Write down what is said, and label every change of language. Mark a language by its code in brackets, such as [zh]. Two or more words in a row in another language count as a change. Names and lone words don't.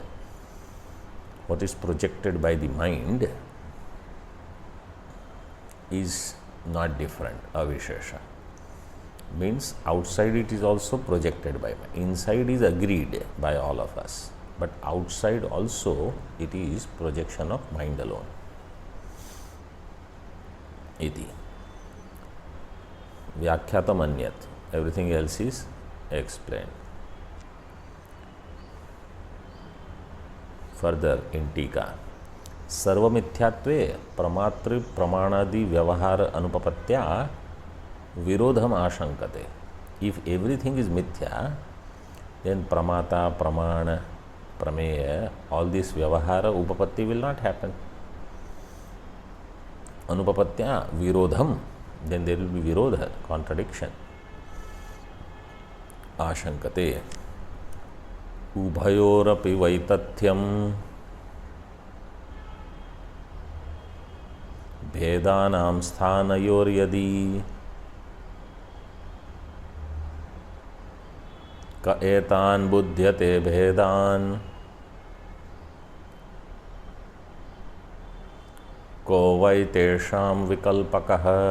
[en] What is projected by the mind is not different, avishesha. Means outside it is also projected by mind. Inside is agreed by all of us. But outside also it is projection of mind alone. [sa] इति। व्याख्यातम् अन्यत्. [en] Everything else is explained. Further in Tika. [sa] सर्वमिथ्यात्वे प्रमातृ प्रमाणादि व्यवहार अनुपपत्त्या विरोधम् आशङ्कते. [en] If everything is mithya, then [sa] प्रमाता, प्रमाण, प्रमेय, [en] all this vyavahara, upapatti will not happen. [sa] अनुपपत्त्या विरोधम्, [en] then there will be virodha, contradiction. [sa] आशङ्कते, उभयोरपि वैतथ्यम् भेदानां स्थानयोर्यदि क एतान् बुध्यते भेदान् को वै तेषां विकल्पकः